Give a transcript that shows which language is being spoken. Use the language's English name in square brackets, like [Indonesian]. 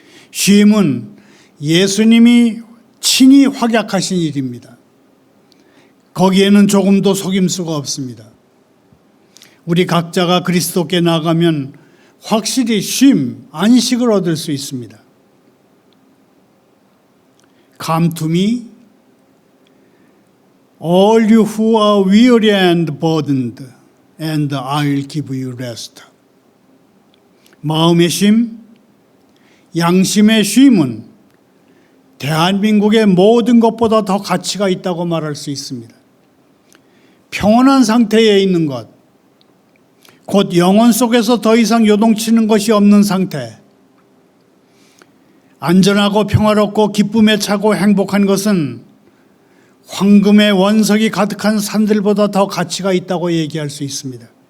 [Korean] 쉼은 예수님이 친히 확약하신 일입니다. 거기에는 조금도 속임수가 없습니다. 우리 각자가 그리스도께 나가면 확실히 쉼, 안식을 얻을 수 있습니다. [English] Come to me, all you who are weary and burdened, and I'll give you rest. [Korean] 마음의 쉼, 양심의 쉼은 대한민국의 모든 것보다 더 가치가 있다고 말할 수 있습니다. 평온한 상태에 있는 것, 곧 영혼 속에서 더 이상 요동치는 것이 없는 상태, 안전하고 평화롭고 기쁨에 차고 행복한 것은 황금의 원석이 가득한 산들보다 더 가치가 있다고 얘기할 수 있습니다.